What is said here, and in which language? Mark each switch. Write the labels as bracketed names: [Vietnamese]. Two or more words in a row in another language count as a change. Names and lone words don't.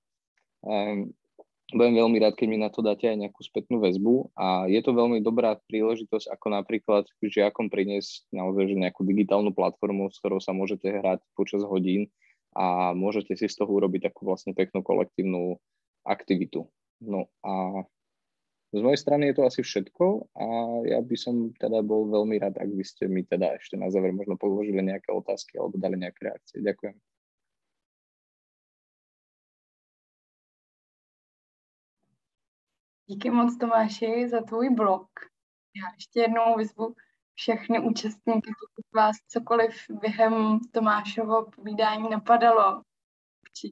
[Slovak] Budem veľmi rád, keď mi na to dáte aj nejakú spätnú väzbu a je to veľmi dobrá príležitosť, ako napríklad žiakom priniesť naozaj nejakú digitálnu platformu, s ktorou sa môžete hrať počas hodín a môžete si z toho urobiť takú vlastne peknú kolektívnu aktivitu. No a z mojej strany je to asi všetko a ja by som teda bol veľmi rád, ak by ste mi teda ešte na záver možno položili nejaké otázky alebo dali nejaké reakcie. Ďakujem. [Czech] Díky moc, Tomáši, za tvůj blog. Já ještě jednou vyzvu všechny účastníky, pokud vás cokoliv během Tomášovo povídání napadalo.